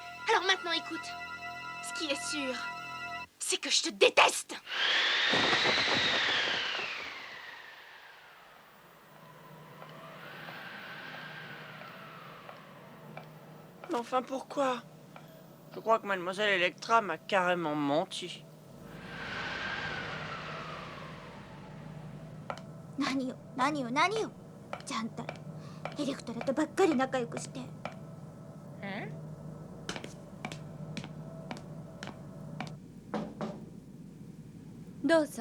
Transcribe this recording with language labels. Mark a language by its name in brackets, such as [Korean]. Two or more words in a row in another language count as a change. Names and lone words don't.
[French] Alors maintenant écoute. Ce qui est sûr, c'est que je te déteste. Mais enfin pourquoi? Je crois que Mademoiselle Electra m'a carrément menti. [Japanese] 何よちゃんたらエレクトラとばっかり仲良くして。どうぞ。